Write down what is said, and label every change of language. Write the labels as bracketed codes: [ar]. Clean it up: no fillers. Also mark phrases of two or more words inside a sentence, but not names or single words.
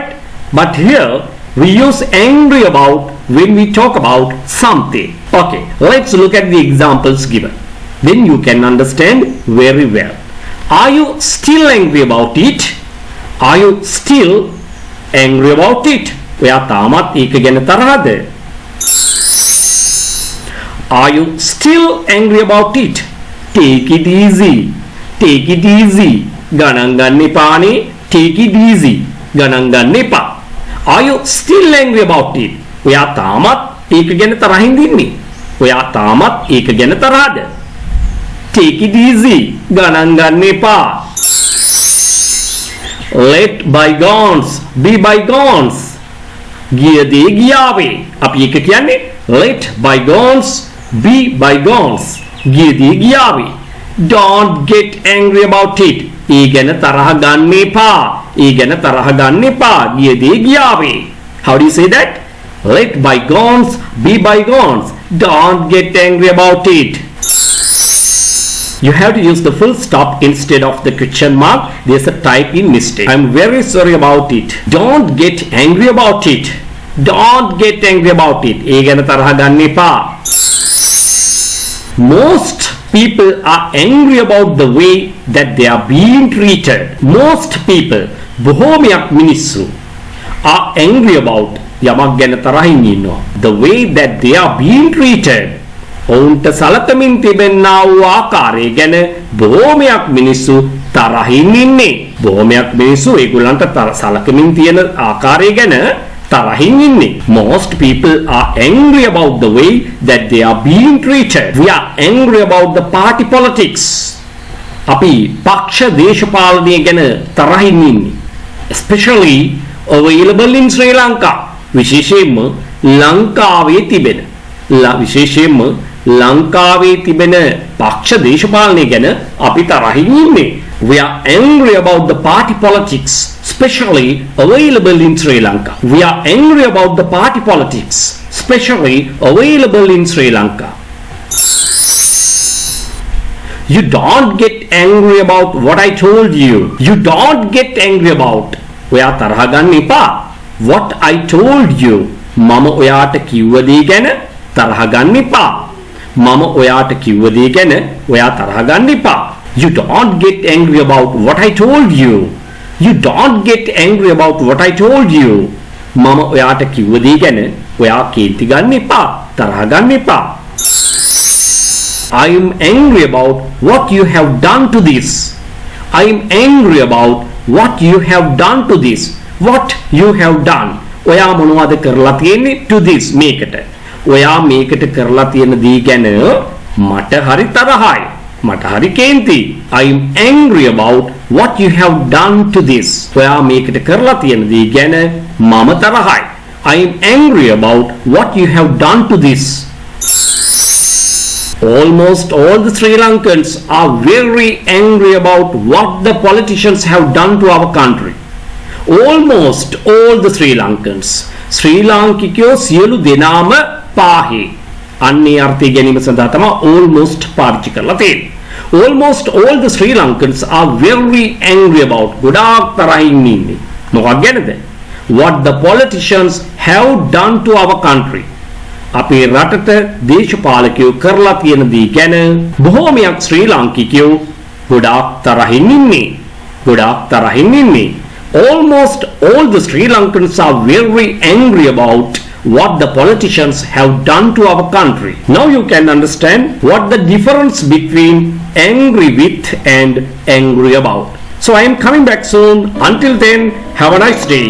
[en] But here we use angry about when we talk about something. Okay, let's look at the examples given. Then you can understand very well. Are you still angry about it? Are you still angry about it? [si] ඔයා තාමත් ඒක ගැන තරහද? [en] Are you still angry about it? Take it easy. [si] ගණන් ගන්න එපානේ. [en] Take it easy. [si] ගණන් ගන්න එපා. [en] Are you still angry about it? [si] ඔයා තාමත් ඒක ගැන තරහින් ඉන්නේ. ඔයා තාමත් ඒක ගැන තරහද? [en] Take it easy. [si] ගණන් ගන්න එපා. [en] Let bygones be bygones. [si] ගිය දේ ගියාවේ. අපි ඒක කියන්නේ [en] let bygones be bygones. [si] ගිය දේ ගියාවේ. [en] Don't get angry about it. [si] ඒ ගැන තරහ ගන්න එපා. ගිය දේ ගියාවේ. [en] How do you say that? Let bygones be bygones. Don't get angry about it. You have to use the full stop instead of the question mark. There's a typing mistake. I'm very sorry about it. Don't get angry about it. [si] ඒ ගැන තරහ ගන්න එපා. [en] Most people are angry about the way that they are being treated. Most people, [si] බොහෝමයක් මිනිස්සු, [en] are angry about [si] යමක් ගැන තරහින් ඉන්නවා. [en] The way that they are being treated. [si] ඔවුන්ට සලකමින් තිබෙනා වූ ආකාරය ගැන බොහෝමයක් මිනිස්සු තරහින් ඉන්නේ. බොහෝමයක් මිනිස්සු ඒගොල්ලන්ට සලකමින් තියෙන ආකාරය ගැන තරහින් ඉන්නේ. [en] Most people are angry about the way that they are being treated. We are angry about the party politics. [si] අපි පක්ෂ දේශපාලනය ගැන තරහින් ඉන්නේ. [en] Especially available in Sri Lanka. [si] විශේෂයෙන්ම ලංකාවේ තිබෙන පක්ෂ දේශපාලනය ගැන අපි තරහින් ඉන්නේ. [en] We are angry about the party politics, especially available in Sri Lanka. You don't get angry about what I told you. [si] ඔයා තරහ ගන්න එපා. [en] What I told you. [si] මම ඔයාට කිව්ව දේ ගැන තරහ ගන්න එපා. ඔයා තරහ ගන්න එපා. [en] You don't get angry about what I told you. [si] මම ඔයාට කිව්ව දේ ගැන ඔයා කේන්ති ගන්න එපා. තරහ ගන්න එපා. [en] I am angry about what you have done to this. What you have done. [si] ඔයා මොනවද කරලා තියෙන්නේ [en] to this [si] මේකට. ඔයා මේකට කරලා තියෙන දේ ගැන මට හරි තරහයි. මට හරි කේන්ති. [en] I am angry about what you have done to this. [si] ඔයා මේකට කරලා තියෙන දේ ගැන මම තරහයි. [en] I am angry about what you have done to this. Almost all the Sri Lankans are very angry about what the politicians have done to our country. Almost all the Sri Lankans. [si] ශ්‍රී ලාංකිකයෝ සියලු දෙනාම පාහේ. අන්නේ අර්ථය ගැනීම සඳහා තමයි almost පාවිච්චි කරලා තියෙන්නේ. [en] Almost all the Sri Lankans are very angry about. [si] ගොඩාක් තරහින් ඉන්නේ. මොකක් ගැනද? [en] What the politicians have done to our country. [si] අපේ රටට දේශපාලකයෝ කරලා තියෙන දේ ගැන බොහෝමයක් ශ්‍රී ලාංකිකයෝ ගොඩාක් තරහින් ඉන්නේ. [en] Almost all the Sri Lankans are very angry about what the politicians have done to our country. Now you can understand what the difference between angry with and angry about. So I am coming back soon. Until then, have a nice day.